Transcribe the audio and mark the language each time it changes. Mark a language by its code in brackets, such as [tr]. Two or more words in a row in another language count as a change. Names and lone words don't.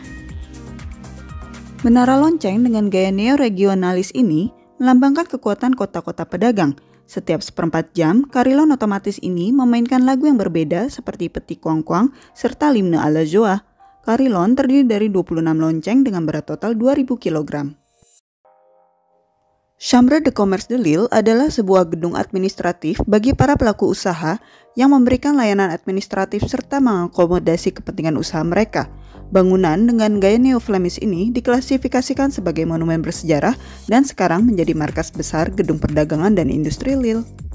[id] Menara lonceng dengan gaya neo-regionalis ini melambangkan kekuatan kota-kota pedagang. Setiap seperempat jam, karilon otomatis ini memainkan lagu yang berbeda seperti Petit Coin Coin serta L'Hymne à la Joie. Karilon terdiri dari 26 lonceng dengan berat total 2000 kg. Chambre de Commerce de Lille adalah sebuah gedung administratif bagi para pelaku usaha yang memberikan layanan administratif serta mengakomodasi kepentingan usaha mereka. Bangunan dengan gaya neo-Flemish ini diklasifikasikan sebagai monumen bersejarah dan sekarang menjadi markas besar gedung perdagangan dan industri Lille.